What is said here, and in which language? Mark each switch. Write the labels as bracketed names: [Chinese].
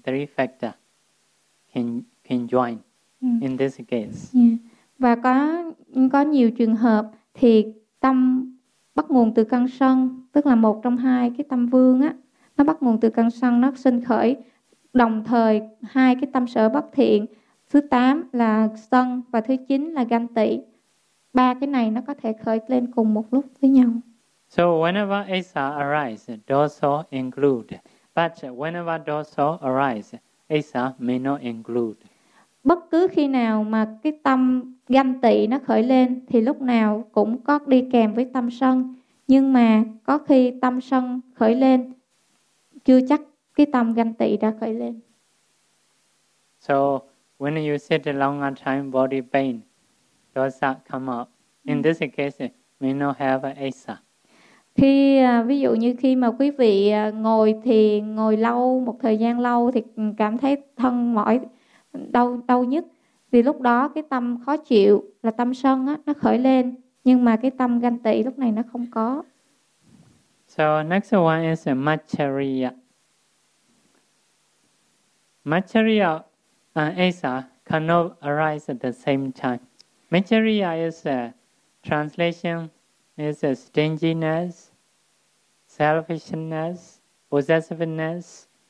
[English] Three factors can join in this case. [Vietnamese] Và có nhiều trường hợp thì tâm bắt nguồn từ căn sân, tức là một trong hai cái tâm vương á, nó bắt nguồn từ căn sân, nó sinh khởi đồng thời hai cái tâm sở bất thiện, thứ 8 là sân và thứ 9 là ganh tị. Ba cái này nó có thể khởi lên cùng một lúc với nhau. [English] So whenever asa arise, dosa include. But whenever dosa arise, asa may not include. [Vietnamese] Bất cứ khi nào mà cái tâm ganh tị nó khởi lên thì lúc nào cũng có đi kèm với tâm sân. Nhưng mà có khi tâm sân khởi lên, chưa chắc cái tâm ganh tị đã khởi lên. [English] So when you sit a longer time body pain, dosa come up. In this case, may not have asa. [Vietnamese] Khi ví dụ như khi mà quý vị ngồi thiền, ngồi lâu, một thời gian lâu thì cảm thấy thân mỏi, đau đau nhất, thì lúc đó cái tâm khó chịu là tâm sân á, nó khởi lên, nhưng mà cái tâm ganh tị lúc này nó không có. [English] So next one is Maccariya. Maccariya and asa cannot arise at the same time. Maccariya is a translation is a stinginess, selfishness, possessiveness,